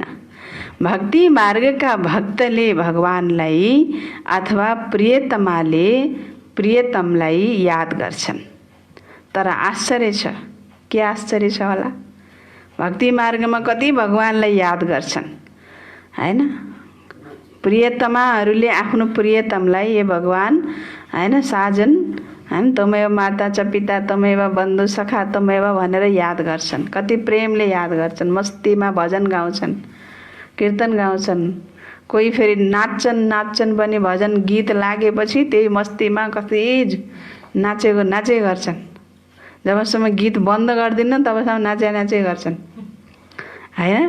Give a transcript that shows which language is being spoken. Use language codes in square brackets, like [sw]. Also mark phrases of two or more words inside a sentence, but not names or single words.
[ne] भक्ति मार्गका भक्तले भगवानलाई अथवा प्रियतमाले प्रियतमलाई याद गर्छन्। तर आश्चर्य छ, के आश्चर्य छ होला? भक्ति मार्गमा कति भगवानलाई याद गर्छन् हैन? प्रियतमाहरूले आफ्नो प्रियतमलाई ए भगवान हैन, साजन हैन, [sa] तमेव माता च पिता तमेव बन्धु सखा तमेव [ne] भनेर याद गर्छन्। कति प्रेमले याद गर्छन्। मस्तीमा भजन गाउँछन्, कीर्तन गाउँछन्। कोही फेरि नाच्छन् पनि भजन गीत लागेपछि त्यही मस्तीमा कति नाचे गर्छन्। जबसम्म गीत बन्द गर्दिन तबसम्म नाचे गर्छन् हैन?